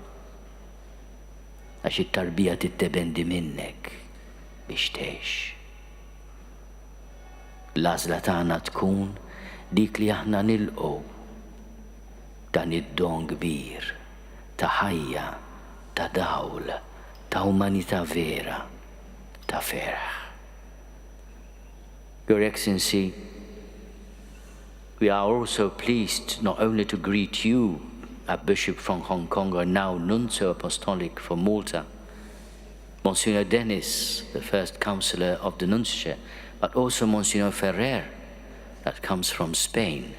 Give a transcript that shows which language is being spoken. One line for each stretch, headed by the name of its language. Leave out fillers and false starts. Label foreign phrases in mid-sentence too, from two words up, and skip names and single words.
Maltese: Għax it-tarbija tittebendi minnek biex tgħix. L-għażla tagħna tkun dik li aħna nilqgħu dan id-don kbir ta' ħajja, ta' dawl, ta' umanità vera, ta' ferħ.
English: Your Excellency, we are also pleased not only to greet you, a bishop from Hong Kong, or now Nuncio Apostolic for Malta, Monsignor Dennis, the first counselor of the Nunciate, but also Monsignor Ferrer, that comes from Spain.